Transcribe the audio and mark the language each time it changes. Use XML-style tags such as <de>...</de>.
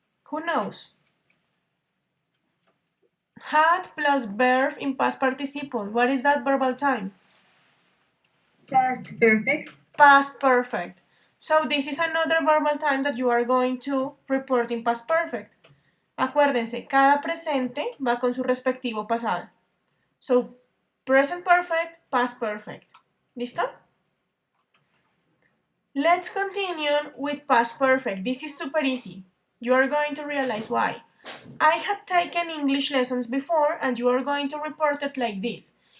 <en>Who knows? Had plus verb in past participle. What is that verbal time? Past perfect. Past perfect. So this is another verbal time that you are going to report in past perfect.</en> <es>Acuérdense, cada presente va con su respectivo pasado.</es> <en>So, present perfect, past perfect. ¿Listo? Let's continue with past perfect. This is super easy. You are going to realize why. I had taken English lessons before, and you are going to report it like this.</en>